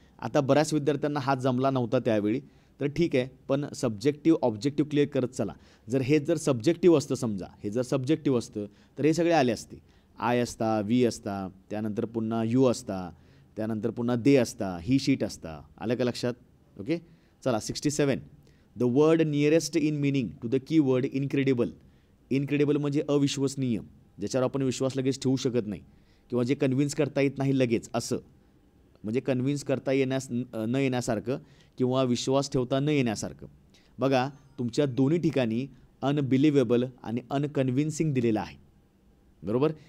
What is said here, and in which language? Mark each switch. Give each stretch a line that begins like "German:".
Marathi: आता बऱ्याच विद्यार्थ्यांना हात जमला नव्हता त्यावेळी, तर ठीक आहे, पण सब्जेक्टिव्ह ऑब्जेक्टिव्ह क्लिअर करत चला. जर सब्जेक्टिव्ह असतं, समजा हे जर सब्जेक्टिव्ह असतं तर हे सगळे आले असते. आय असता, वी असता, त्यानंतर पुन्हा यू असता, त्यानंतर पुन्हा दे असता, ही शीट असता. आलं का लक्षात? ओके, चला 67.
English: The word nearest in meaning to the key word incredible.
Marathi: Incredible म्हणजे अविश्वसनीय, ज्याच्यावर आपण विश्वास लगेच ठेवू शकत नाही, किंवा जे कन्व्हिन्स करता येत नाही लगेच, असं म्हणजे कन्व्हिन्स करता न येण्यासारखं किंवा विश्वास ठेवता न येण्यासारखं. बघा, तुमच्या दोन्ही ठिकाणी अनबिलिव्हेबल आणि अनकन्व्हिन्सिंग दिलेलं आहे, बरोबर.